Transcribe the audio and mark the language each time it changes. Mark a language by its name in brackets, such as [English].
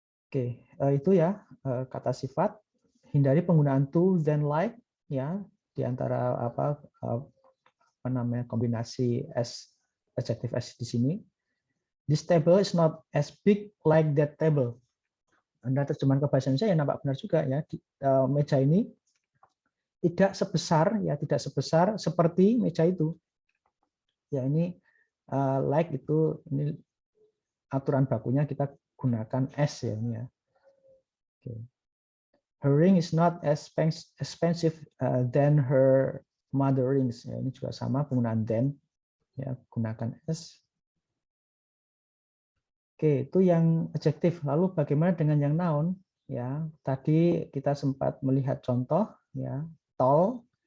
[Indonesian] Oke, itu ya kata sifat. Hindari penggunaan to, then, like, ya, di antara apa namanya, kombinasi as, adjective as di sini. [English] This table is not as big like that table. [Indonesian] Anda terjemahan ke bahasa Indonesia ya nampak benar juga ya. Meja ini tidak sebesar seperti meja itu. Ya, ini like itu, ini aturan bakunya kita gunakan as ya ini ya. [English] Okay. Her ring is not as expensive than her mother rings. [Indonesian] Ya, ini juga sama penggunaan than, ya, gunakan as. Oke, itu yang adjektif. Lalu bagaimana dengan yang noun? Ya, tadi kita sempat melihat contoh, ya, tall.